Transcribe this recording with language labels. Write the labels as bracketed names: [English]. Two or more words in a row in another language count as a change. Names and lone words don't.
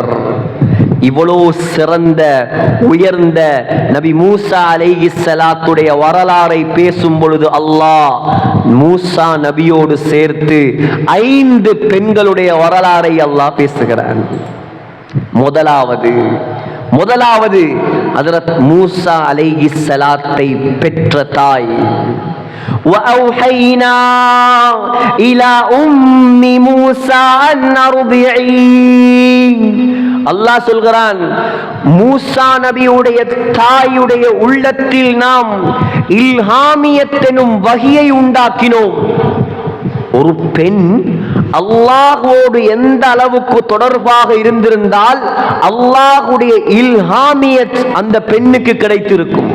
[Tamil] இவ்வளோ சிறந்த உயர்ந்த நபி மூசா அலைஹிஸ்ஸலாத்துடைய வரலாறை பேசும் பொழுது அல்லாஹ் மூசா நபியோடு சேர்த்து 5 பெண்களுடைய வரலாறை அல்லாஹ் பேசுகிறான். முதலாவது ஹஜ்ரத் மூசா அலைஹிஸ்ஸலாத்தை பெற்ற தாய். [Arabic] وأوحينا إلى أم موسى أن أرضعيه. [Tamil] அல்லாஹ் சொல்கிறான், மூசா நபியுடைய தாயுடைய உள்ளத்தில் நாம் இல்ஹாமியத் எனும் வஹியை உண்டாக்கினோம். ஒரு பெண் அல்லாஹ்வோடு எந்த அளவுக்கு தொடர்பாக இருந்திருந்தால் அல்லாஹ்வுடைய இல்ஹாமியத் அந்த பெண்ணுக்கு கிடைத்திருக்கும்.